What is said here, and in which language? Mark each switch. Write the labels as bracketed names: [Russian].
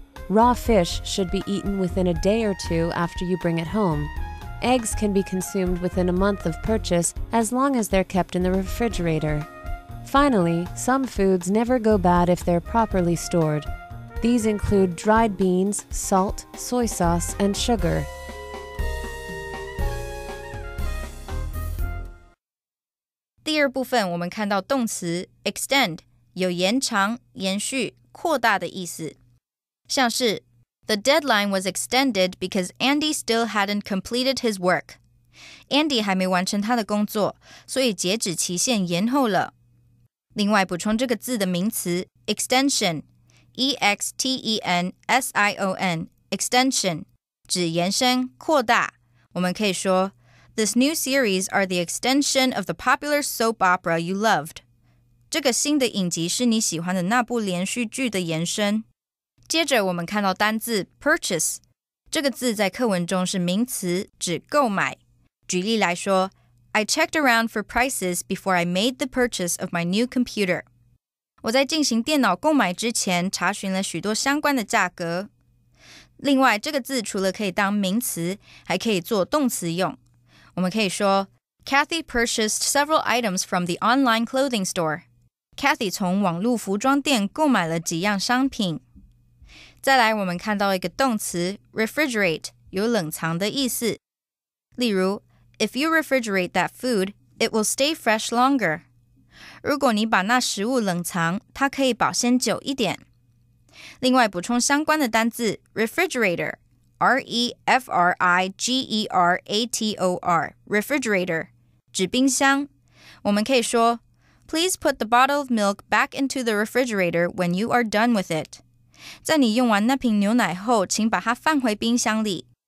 [English] Raw fish should be eaten within a day or two after you bring it home. Eggs can be consumed within a month of purchase as long as they're kept in the refrigerator. Finally, some foods never go bad if they're properly stored. These include dried beans, salt, soy sauce, and sugar. [Chinese] "第二部分我们看到动词 extend 有延长、延续、扩大的意思。像是 [English] The deadline was extended because Andy still hadn't completed his work. [Chinese] Andy 还没完成他的工作，所以截止期限延后了。另外补充这个字的名词 extension E-X-T-E-N-S-I-O-N extension 指延伸、扩大。我们可以说 [English] This new series are the extension of the popular soap opera you loved. [Chinese] 这个新的影集是你喜欢的那部连续剧的延伸。接着我们看到单字 purchase 这个字在课文中是名词，指购买。举例来说 [English] I checked around for prices before I made the purchase of my new computer. [Chinese] 我在进行电脑购买之前查询了许多相关的价格。另外这个字除了可以当名词，还可以做动词用。我们可以说 [English] Kathy purchased several items from the online clothing store. [Chinese] Kathy 从网络服装店购买了几样商品。再来我们看到一个动词 refrigerate 有冷藏的意思。例如 [English] If you refrigerate that food, it will stay fresh longer. [Chinese] 如果你把那食物冷藏，它可以保鲜久一点。另外补充相关的单字 refrigerator R-E-F-R-I-G-E-R-A-T-O-R refrigerator 指冰箱。我们可以说 [English] Please put the bottle of milk back into the refrigerator when you are done with it. [Chinese] 在你用完那瓶牛奶后，请把它放回冰箱里。